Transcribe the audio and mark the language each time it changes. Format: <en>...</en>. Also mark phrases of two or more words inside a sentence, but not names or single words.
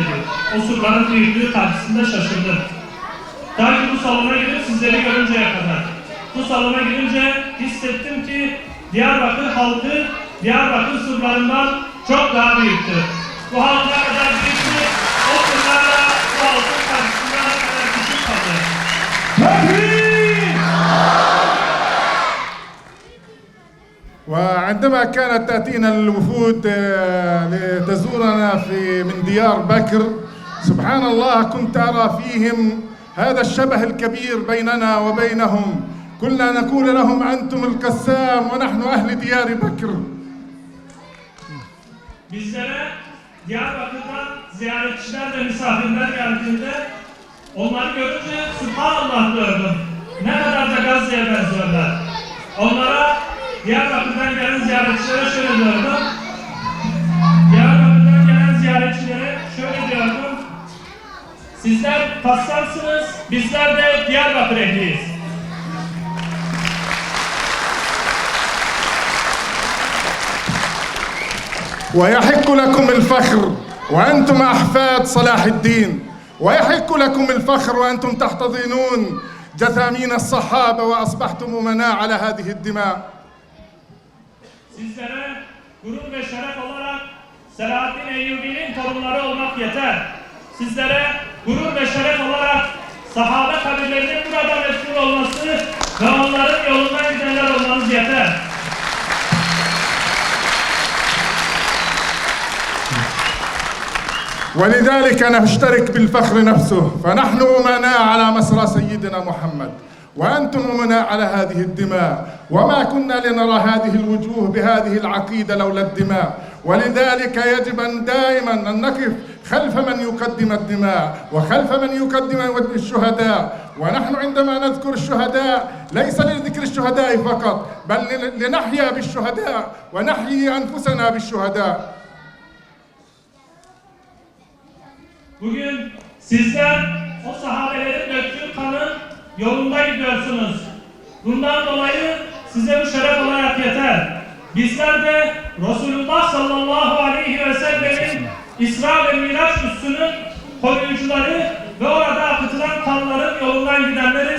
<tr>O surların büyüklüğü karşısında şaşırdım. Ta ki bu salona girip sizleri görünceye kadar. Bu salona girince hissettim ki Diyarbakır halkı Diyarbakır surlarından çok daha büyüktür. Bu halk ne kadar büyüktür, o surlarla bu halkın karşısında ne kadar küçük kalır.</tr> <ar>وعندما كانت تأتينا الوفود لتزورنا من ديار بكر، سبحان الله كنت أرى فيهم هذا الشبه الكبير بيننا وبينهم. كنا نقول لهم أنتم القسام ونحن أهل ديار بكر.</ar> <tr>Bizlere Diyarbakır'dan ziyaretçiler ve misafirler geldiğinde onları görünce Subhanallah diyordum. Ne kadar da Gazze'ye benziyorlar. Onlara Diyarbakır'dan gelen ziyaretçilere şöyle diyordum. Diyarbakır'dan gelen ziyaretçilere şöyle diyordum. Sizler Kassamsınız, bizler de Diyarbakır ehliyiz.</tr> <ar>ويحق لكم الفخر وأنتم أحفاد صلاح الدين، ويحق لكم الفخر وأنتم تحتضنون جثامين الصحابة وأصبحتم أمناء على هذه الدماء.</ar> <tr>Sizlere gurur ve şeref olarak Selahaddin Eyyubi'nin torunları olmak yeter. Sizlere gurur ve şeref olarak sahabe kabirlerinin burada meşhur olması ve onların yolundan gidenler olmanız yeter.</tr> <ar>ولذلك نشترك بالفخر نفسه، فنحن أمناء على مسرى سيدنا محمد وأنتم أمناء على هذه الدماء، وما كنا لنرى هذه الوجوه بهذه العقيدة لولا الدماء. ولذلك يجب أن دائما أن نقف خلف من يقدم الدماء وخلف من يقدم الشهداء. ونحن عندما نذكر الشهداء ليس لذكر الشهداء فقط، بل لنحيا بالشهداء ونحيي أنفسنا بالشهداء.</ar> <tr>Bugün sizler o sahabelerin döktüğü kanın yolunda gidiyorsunuz. Bundan dolayı size bu şeref olarak yeter. Bizler de Resulullah</tr> <ar>صلى الله عليه وسلم</ar> <tr>İsra ve Miraç üssünün koruyucuları ve orada akıtılan kanların yolundan gidenleriz.</tr>